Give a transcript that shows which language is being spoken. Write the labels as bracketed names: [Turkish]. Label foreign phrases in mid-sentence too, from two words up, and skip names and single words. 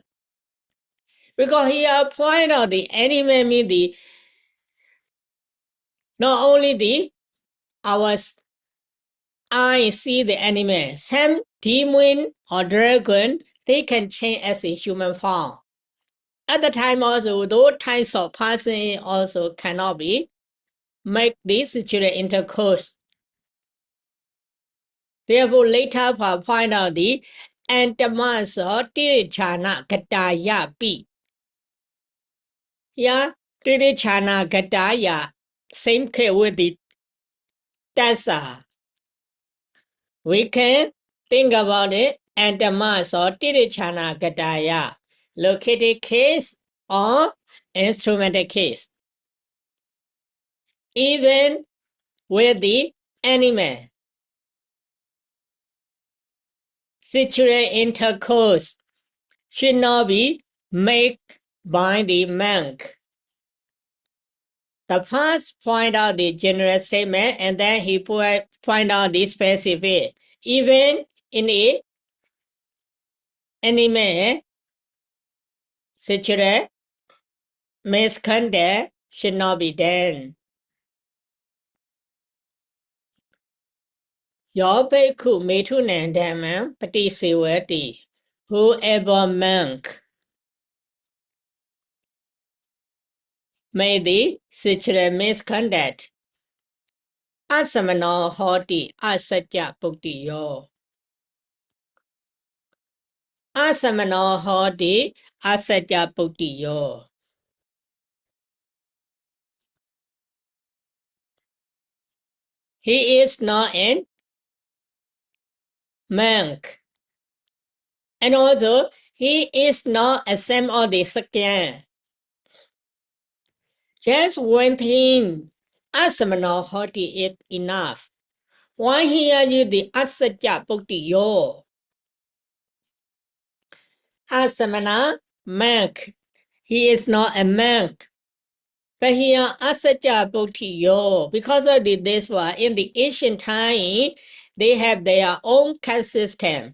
[English] Because here point out the animal means not only our eye see the animal, some demon or dragon, they can change as a human form. At the time also, those types of person also cannot be make this sexual intercourse. Therefore, later for point out the [Pali] antamasa tirichana kataya pi. Yeah, tirichana kataya, [English] same case with the tassa. We can think about it [Pali] antamasa tirichana kataya, [English] located case or instrumental case. Even with the animal. Sexual intercourse should not be made by the monk. The first point out the general statement and then he point out the specific. Even in the animal, sexual misconduct should not be done. [Pali] Yo bhikkhu metunandamam patisewati. [English] Whoever monk made the sexual misconduct [Pali] asamano hoti asatya puktiyo. Asamano hoti asatya puktiyo. [English] He is not an monk. And also, he is not a same of the Sakya. Just one thing, [Pali] asamano hoti [English] is enough. Why here you the [Pali] asatya puktiyo? [English] Asamana monk. He is not a monk. But here [Pali] asatya puktiyo. [English] Because of this one, in the ancient time, they have their own caste system.